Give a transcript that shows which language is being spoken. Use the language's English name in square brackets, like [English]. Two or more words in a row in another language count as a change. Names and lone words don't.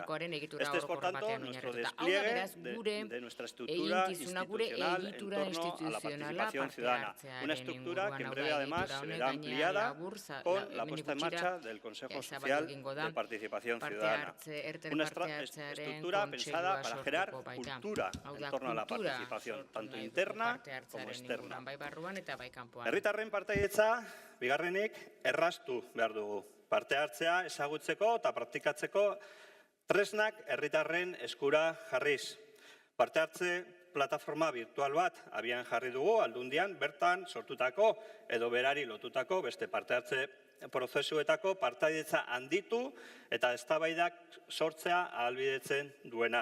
[Spanish] Este es, por tanto, nuestro despliegue de nuestra estructura institucional en torno a la participación ciudadana. Una estructura que en breve, además, se verá ampliada con la puesta en marcha del Consejo Social de Participación Ciudadana. Una estructura pensada para generar cultura en torno a la participación, tanto interna como externa. [Basque] Herritarren partaidetza, bigarrenik, erraztu behar dugu. Parte hartzea ezagutzeko eta praktikatzeko tresnak herritarren eskura jarriz. Parte hartze plataforma virtual bat abian jarri dugu Aldundian bertan sortutako edo berari lotutako beste parte hartze prozesuetako partaidetza handitu eta eztabaidak sortzea ahalbidetzen duena.